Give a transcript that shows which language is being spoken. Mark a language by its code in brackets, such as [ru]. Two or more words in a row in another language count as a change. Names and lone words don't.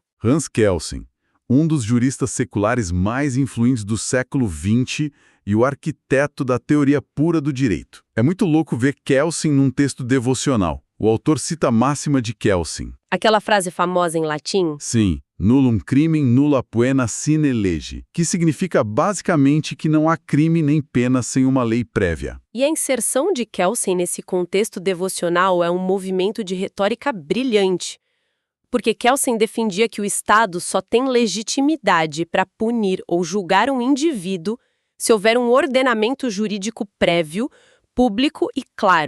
[pt] Hans Kelsen, um dos juristas seculares mais influentes do século XX e o arquiteto da teoria pura do direito. É muito louco ver Kelsen num texto devocional. O autor cita a máxima de Kelsen. Aquela frase famosa em latim? Sim, [la] nullum crimen nulla poena sine lege, [pt] que significa basicamente que não há crime nem pena sem uma lei prévia. E a inserção de Kelsen nesse contexto devocional é um movimento de retórica brilhante. Porque Kelsen defendia que o Estado só tem legitimidade para punir ou julgar um indivíduo se houver um ordenamento jurídico prévio, público e claro.